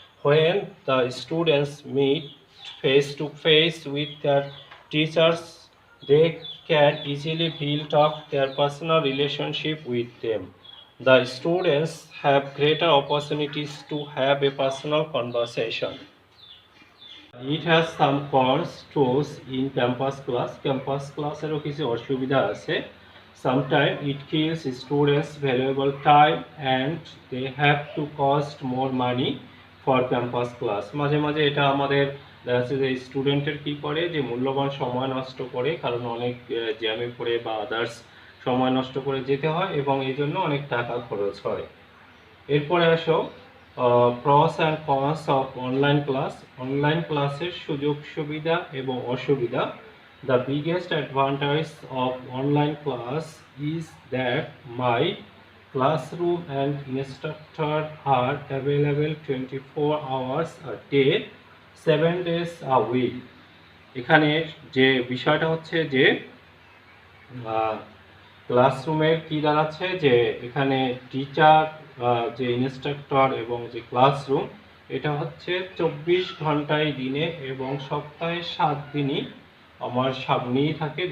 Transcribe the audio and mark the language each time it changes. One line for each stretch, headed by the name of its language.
English: When the students meet face to face with their teachers, they can easily build up their personal relationship with them. The students have greater opportunities to have a personal conversation. It has some cons too in campus class.
Bangla: Campus class এরও কিছু অসুবিধা আছে.
English: Sometimes it kills students valuable time and they have to cost more money for campus class.
Bangla: মাঝে মাঝে এটা আমাদের দেখা যাচ্ছে যে স্টুডেন্টের কি করে যে মূল্যবান সময় নষ্ট করে, কারণ অনেক জ্যামে পড়ে বা আদার্স সময় নষ্ট করে যেতে হয় এবং এই জন্য অনেক টাকা খরচ হয়। এরপরে আসো
English: Pros and cons of online class.
Bangla: Online ক্লাসের সুযোগ সুবিধা এবং অসুবিধা।
English: The biggest advantage of online class is that my classroom and instructor are available 24 hours a day, 7 days a week.
Bangla: এখানে যে বিষয়টা হচ্ছে যে ক্লাসরুমের কি দাঁড়াচ্ছে যে এখানে টিচার, যে ইনস্ট্রাক্টর এবং যে ক্লাসরুম, এটা হচ্ছে 24 ঘন্টায় দিনে এবং সপ্তাহে 7 দিনই আমার সামনেই থাকে।